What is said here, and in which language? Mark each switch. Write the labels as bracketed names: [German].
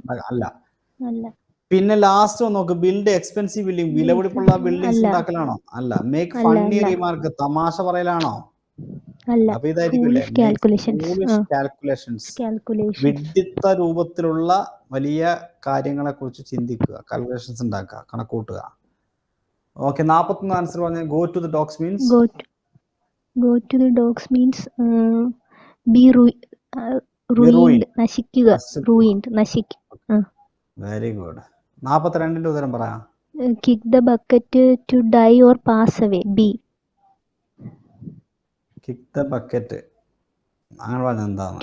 [Malayalam] അല്ല. പിന്നെ ലാസ്റ്റ് നോക്ക്, ബിൽഡ് എക്സ്പെൻസീവ് ബിൽഡിംഗ്, വിലപിടിപ്പുള്ള ബിൽഡിംഗ്സ് ഉണ്ടാക്കലാണോ? അല്ല. മേക്ക് ഫണ്ണി റിമാർക്ക്, തമാശ പറയലാണോ? അപ്പൊ ഇതായിരിക്കില്ലേ കാൽക്കുലേഷൻസ്. വിഡ്ഢിത്ത രൂപത്തിലുള്ള വലിയ കാര്യങ്ങളെ കുറിച്ച് ചിന്തിക്കുക, കാൽക്കുലേഷൻസ് ഉണ്ടാക്കുക, കണക്കൂട്ടുക. [English] Okay, 41 answer [Malayalam] പറഞ്ഞ [English] go to the dogs means go to the dogs means be ruined, [Malayalam] നശിക്കുക, [English] ruined, നശിക്കുക. Very good. [Malayalam] 42ന്റെ ഉത്തരം പറ. [English] kick the bucket to die or pass away. B. kick the bucket [Malayalam] അങ്ങനെ പറഞ്ഞ എന്താണ്?